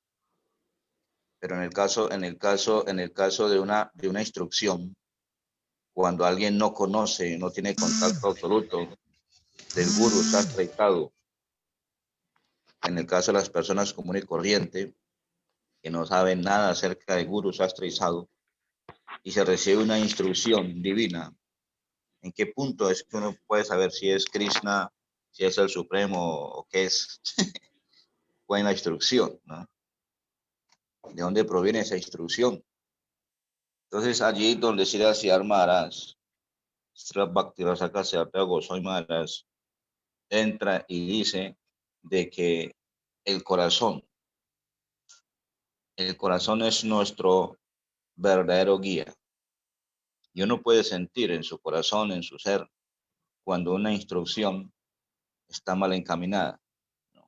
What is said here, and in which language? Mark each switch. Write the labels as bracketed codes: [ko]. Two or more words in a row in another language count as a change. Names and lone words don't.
[es] Pero en el caso de una instrucción cuando alguien no conoce, no tiene contacto absoluto del gurú sastra y sadhu, en el caso de las personas comunes y corrientes, que no saben nada acerca de gurú sastra y sadhu, y se recibe una instrucción divina, ¿en qué punto es que uno puede saber si es Krishna, si es el Supremo o qué es? ¿Cuál es la instrucción, ¿no? ¿De dónde proviene esa instrucción? Entonces allí donde Sri Siddhar Maharaj, Sri Bhakti-Rasaka Siddhartha Goswami Maharaj, entra y dice de que el corazón es nuestro verdadero guía. Y uno puede sentir en su corazón, en su ser, cuando una instrucción está mal encaminada, ¿no?